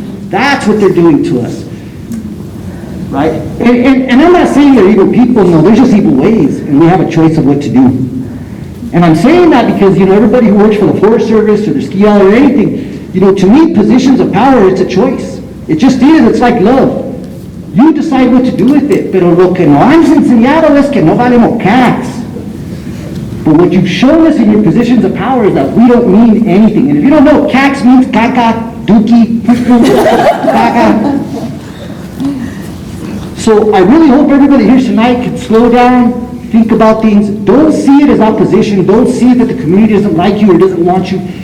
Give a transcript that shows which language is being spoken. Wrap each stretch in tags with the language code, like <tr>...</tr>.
<en>That's what they're doing to us. Right? And I'm not saying they're evil people, no, they're just evil ways and we have a choice of what to do. And I'm saying that because, everybody who works for the Forest Service or the ski hall or anything, to me, positions of power, it's a choice. It just is, it's like love. You decide what to do with it,</en> <es>pero lo que no han enseñado es que no valemos cats.</es> <en>But what you've shown us in your positions of power is that we don't mean anything. And if you don't know, cax means caca, dookie, caca. So I really hope everybody here tonight can slow down, think about things. Don't see it as opposition. Don't see it that the community doesn't like you or doesn't want you.</en>